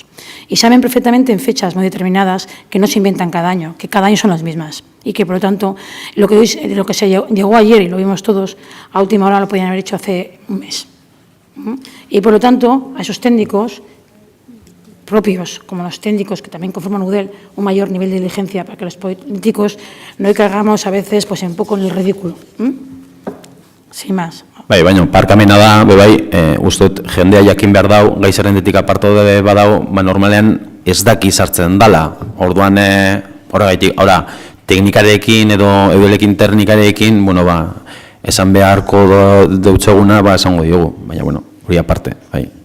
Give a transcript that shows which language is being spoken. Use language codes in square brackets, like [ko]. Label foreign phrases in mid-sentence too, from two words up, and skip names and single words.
[es] Y saben perfectamente en fechas muy determinadas que no se inventan cada año, que cada año son las mismas y que, por lo tanto, lo que se llegó ayer y lo vimos todos, a última hora lo podían haber hecho hace un mes. Y, por lo tanto, a esos técnicos propios, como los técnicos que también conforman UDEL, un mayor nivel de diligencia para que los políticos no caigamos a veces pues, un poco en el ridículo. Sin más. [eu] Bai, baina, parkamena da, bebai, ustot, jendea jakin behar dau, gai zerrendetik aparto de badau, normalean ez daki sartzen dala. Orduan, horregaitik, teknikarekin edo eudelekin teknikarekin, bueno, esan beharko deutzeguna, esango diogu, baina, bueno, hori aparte, bai.